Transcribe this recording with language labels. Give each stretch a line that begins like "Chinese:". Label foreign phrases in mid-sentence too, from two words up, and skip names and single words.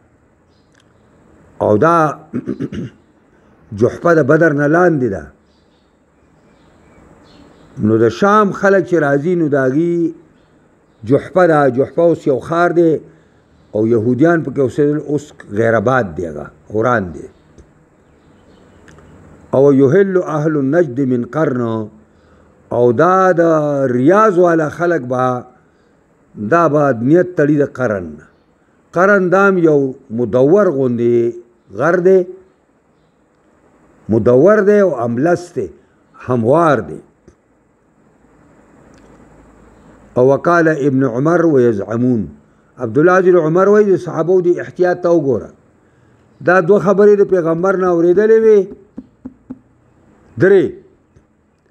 Pashto: او دا جحفه د بدر نه لاندې ده نو د شام خلک چې راځي نو د هغې جحفه ده جحفه اوس یو ښار دی او یهودیان پکې اوسېدل اوس غیرآباد دی هغه اوران دی او
Arabic: یحل اهل النجد من قرن
Pashto: او دا د ریاض والا خلک به دا به نیت تړي د قرن دام یو مدور غوندې غر دی مدور دی او املس دی هموار دی او
Arabic: وقال ابن عمر ويزعمون
Pashto: عبدالله بن عمر وایي د صحابو دی احتیاط ته وګوره دا 2 خبرې د پیغمبر نه اورېدلې وې 3